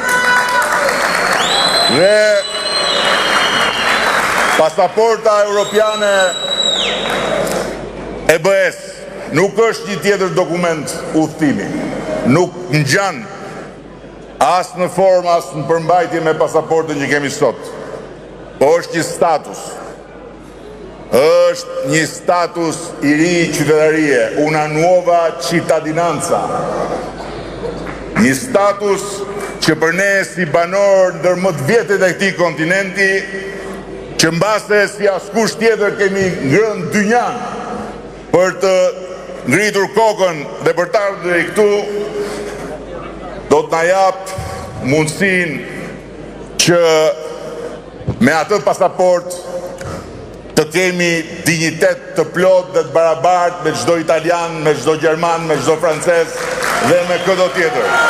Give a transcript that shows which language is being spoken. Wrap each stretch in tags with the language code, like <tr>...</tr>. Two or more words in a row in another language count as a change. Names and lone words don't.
<sq>Dhe pasaporta europiane e BE-s nuk është një tjetër dokument udhëtimi. Nuk ngjan as në formë, as në përmbajtje me pasaportën që kemi sot. Po është një status. Është një status i ri qytetarie,</sq> <it>una nuova cittadinanza.</it> <sq>Një status që për ne si banor ndër më të vjetët e këtij kontinenti, që mbase si askush tjetër kemi ngrënë dynjan për të ngritur kokën dhe për të ardhur deri këtu, do të na jap mundësinë që me atë pasaport të kemi dignitet të plot dhe të barabartë me çdo italian, me çdo gjerman, me çdo francez dhe me çdo tjetër.</sq>